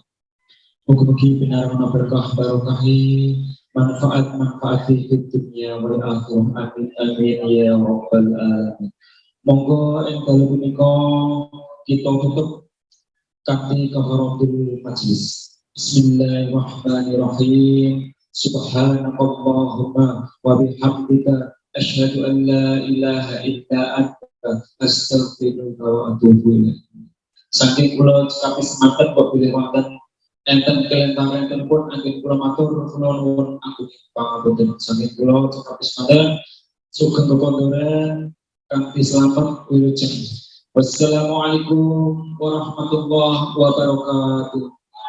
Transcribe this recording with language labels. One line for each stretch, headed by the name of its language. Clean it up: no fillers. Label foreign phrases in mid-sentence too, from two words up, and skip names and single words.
Javanese: Mugi-mugi pinarana berkah barokahi manfaat-manfaati
Arabic: في الدنيا والآخرة. آمين آمين يا رب العالمين.
Javanese: Monggo ing dalu punika kita tutup kanthi
Arabic: كفارة المجلس. بسم الله الرحمن الرحيم سبحانك اللهم وبحمدك أشهد أن لا إله إلا أنت أستغفرك وأتوب إليك.
Javanese: Saking kula cekapi semanten kok bilih wonten enten kelentaren pun anggen kula matur kula nuwun agung pangapunten. Saking kula cekapi semanten sugeng kekondoran kanthi selamat wilujeng.
Arabic: والسلام عليكم ورحمة الله وبركاته.